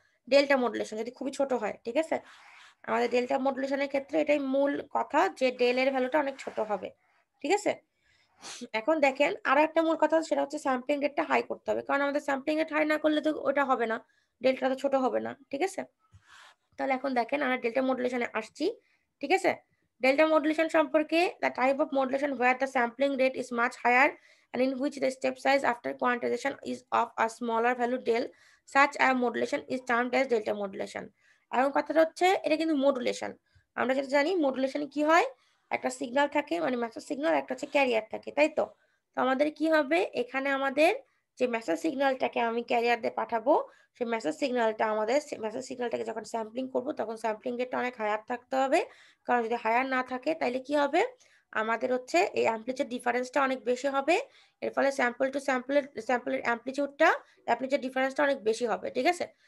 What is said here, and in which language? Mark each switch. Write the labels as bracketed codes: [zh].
[bn] Delta modulation, যদি খুবই ছোট হয়, ঠিক আছে। আমাদের ডেল্টা মডুলেশনের ক্ষেত্রে এটাই মূল কথা, যে ডেল এর ভ্যালুটা অনেক ছোট হবে, ঠিক আছে। এখন দেখেন আরো একটা মূল কথা, সেটা হচ্ছে স্যাম্পলিং রেটটা হাই করতে হবে, কারণ আমাদের স্যাম্পলিং রেট হাই না করলে তো ওটা হবে না, ডেল্টা তো ছোট হবে না, ঠিক আছে। তাহলে এখন দেখেন আমরা ডেল্টা মডুলেশনে আসছি, ঠিক আছে। ডেল্টা মডুলেশন সম্পর্কে, [en] The type of modulation where the sampling rate is much higher and in which the step size after quantization is of a smaller value del, such a modulation is termed as delta modulation। [bn] এখন কথাটা হচ্ছে এটা কিন্তু modulation, আমরা যেটা জানি মডুলেশনে কি হয়, একটা সিগন্যাল থাকে মানে মেসেজ সিগন্যাল, একটা হচ্ছে ক্যারিয়ার থাকে, তাই তো। তো আমাদের কি হবে, এখানে আমাদের যে মেসেজ সিগন্যালটাকে আমি ক্যারিয়ার দিয়ে পাঠাবো, সেই মেসেজ সিগন্যালটাকে যখন স্যাম্পলিং করব তখন স্যাম্পলিং রেটটা অনেক হায়ার থাকতে হবে, কারণ যদি হায়ার না থাকে তাহলে কি হবে, আমাদের হচ্ছে এই অ্যাম্পলিটিউড ডিফারেন্সটা অনেক বেশি হবে, এর ফলে স্যাম্পল টু স্যাম্পলের অ্যাম্পলিটিউড ডিফারেন্সটা অনেক বেশি হবে, ঠিক আছে।